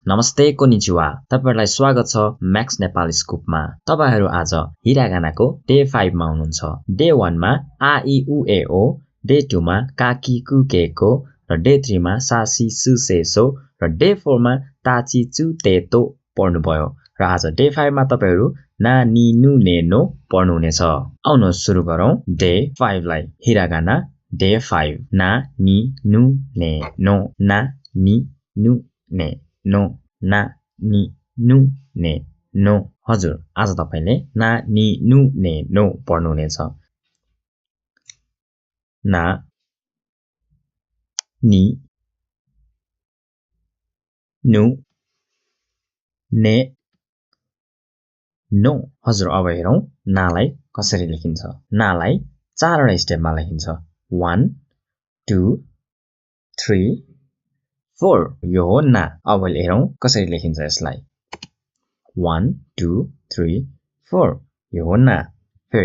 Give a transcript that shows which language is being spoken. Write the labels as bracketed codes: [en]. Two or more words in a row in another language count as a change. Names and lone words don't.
[ne] नमस्ते कोनिचिवा तपाईहरुलाई स्वागत छ मैक्स नेपाली स्कुपमा तपाईहरु आज हिरागानाको डे 5 मा हुनुहुन्छ डे 1 मा [ja] あ い う え [ne] ओ डे 2 मा [ja] かき くけこ [ne] र डे 3 मा [ja] さし すせそ [ne] र डे 4 मा ताची चुतेतो पढ्नु भयो र आज डे 5 मा तपाईहरु [ja] な に ぬ ね の [ne] पढ्नु हुनेछ आउनुहोस् सुरु गरौँ डे 5 लाई हिरागाना डे 5 [ja] な に ぬ ね の な に ぬ ね の な に ぬ ね の [ne] हजुर आज तपाईले [ja] な に ぬ ね の [ne] पढ्नु हुनेछ ना [ja] に ぬ ね の [ne] हजुर अब हेरौं नालाई कसरी लेखिन्छ नालाई चारवटा स्टेपमा लेखिन्छ 1 2 3 4 यो हो ना अब हेरौं कसरी लेखिन्छ यसलाई 1 2 3 4 यो हो ना फेरि